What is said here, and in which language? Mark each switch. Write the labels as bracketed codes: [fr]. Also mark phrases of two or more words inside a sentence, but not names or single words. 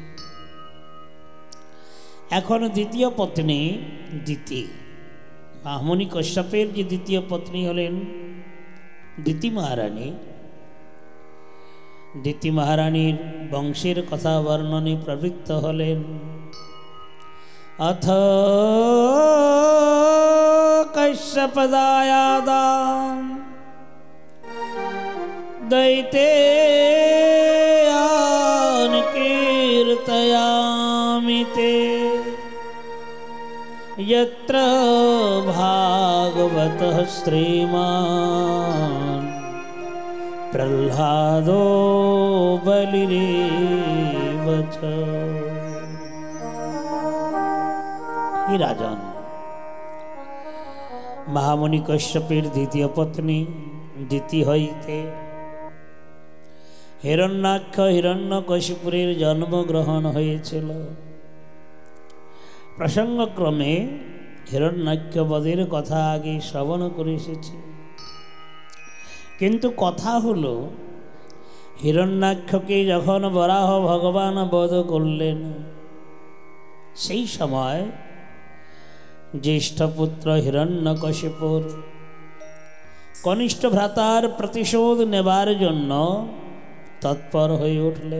[bn] এখন দ্বিতীয় পত্নী দিতি, মাহমনি কশ্যপের যে দ্বিতীয় পত্নী হলেন দিতি মহারানী, দিতি মহারানীর বংশের কথা বর্ণনে প্রবৃত্ত হলেন। [sa] अथ कश्यपदायादान् दैतेयान् कीर्तयामि ते यत्र भागवतः श्रीमान् प्रह्लादो बलिरेव च। हे राजन, [bn] মহামুনি কশ্যপের দ্বিতীয় পত্নী দিতি হইতে হিরণ্যাক্ষ হিরণ্যকশিপুরের জন্মগ্রহণ হয়েছিল। প্রসঙ্গক্রমে হিরণ্যাক্ষ বধের কথা আগে শ্রবণ করে এসেছি, কিন্তু কথা হলো হিরণ্যাক্ষকে যখন বরাহ ভগবান বধ করলেন, সেই সময় জ্যেষ্ঠ পুত্র হিরণ্যকশিপুর কনিষ্ঠ ভ্রাতার প্রতিশোধ নেবার জন্য তৎপর হয়ে উঠলেন।